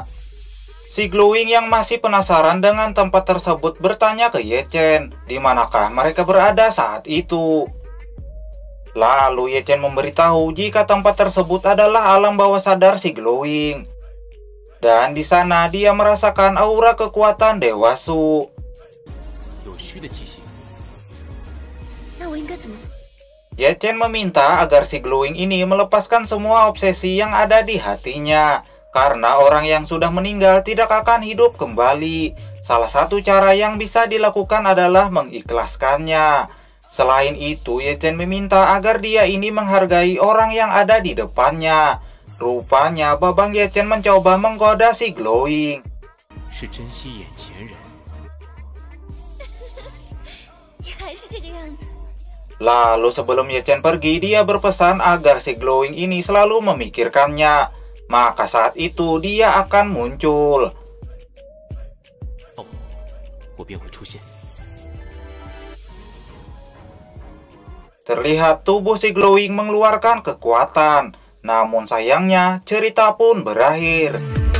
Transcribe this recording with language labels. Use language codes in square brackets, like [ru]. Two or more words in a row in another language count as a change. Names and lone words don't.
[id] Si glowing yang masih penasaran dengan tempat tersebut bertanya ke Ye Chen, di manakah mereka berada saat itu. Lalu Ye Chen memberitahu jika tempat tersebut adalah alam bawah sadar si Glowing. Dan di sana dia merasakan aura kekuatan Dewa Su. [zh] 有虚的气息。那我应该怎么做？ [id] Ye Chen meminta agar si Glowing ini melepaskan semua obsesi yang ada di hatinya. Karena orang yang sudah meninggal tidak akan hidup kembali. Salah satu cara yang bisa dilakukan adalah mengikhlaskannya. Selain itu, Ye Chen meminta agar dia ini menghargai orang yang ada di depannya. Rupanya, Babang Ye Chen mencoba menggoda si Glowing. [zh] 是珍惜眼前人。你还是这个样子。 [id] Lalu sebelum Ye Chen pergi, dia berpesan agar si Glowing ini selalu memikirkannya. Maka saat itu dia akan muncul. [zh] 哦，我便会出现。 [id] Terlihat tubuh si Glowing mengeluarkan kekuatan. Namun sayangnya cerita pun berakhir.